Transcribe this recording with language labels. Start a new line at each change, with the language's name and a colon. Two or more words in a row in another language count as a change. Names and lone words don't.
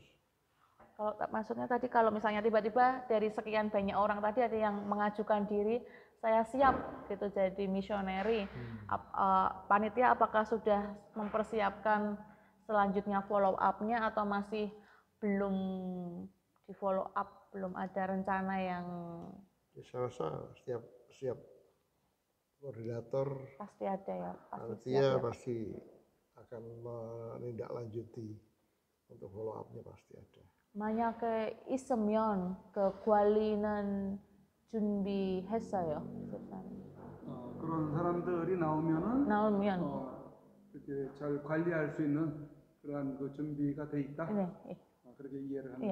Indonesian: Kalau maksudnya tadi, kalau misalnya tiba-tiba dari sekian banyak orang tadi ada yang mengajukan diri, saya siap gitu jadi misioneri, panitia apakah sudah mempersiapkan selanjutnya
English: follow up-
Indonesian: nya, atau masih belum di
English: follow up,
Indonesian: belum ada rencana yang? Saya rasa setiap koordinator pasti ada ya, panitia pasti akan menindaklanjuti untuk
English: follow up-
Indonesian: nya, pasti ada.
Korean: 만약에 있으면 그 관리는 준비했어요. 그런 사람들이 나오면 이렇게 잘 관리할 수 있는 그러한 그 준비가 돼 있다. 네. 그렇게 이해를 하면